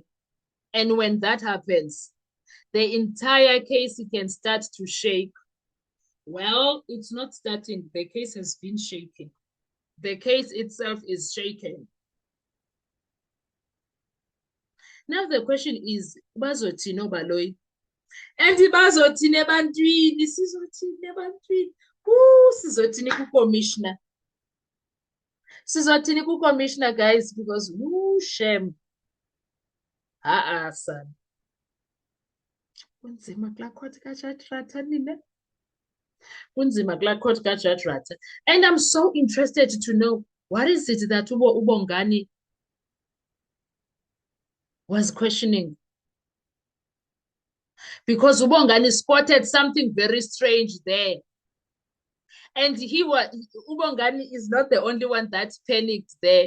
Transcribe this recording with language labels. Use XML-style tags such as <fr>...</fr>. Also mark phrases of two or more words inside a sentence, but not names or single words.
<en>And when that happens, the entire case can start to shake. Well, it's not starting. The case has been shaking. The case itself is shaken. Now the question is,</en> <zu>bazothini Obaloyi? And bazothini ebantwini, sizothini ebantwini. Sizothini ku-commissioner. Sizothini ku-commissioner, guys, because shame.</zu> <en>Son.</en> <zu>Kunzima kulaa court kaJudge Rata nina. Kunzima kulaa court kaJudge Rata.</zu> <en>And I'm so interested to know, what is it that Ubongani was questioning? Because Ubongani spotted something very strange there. And Ubongani is not the only one that panicked there.</en>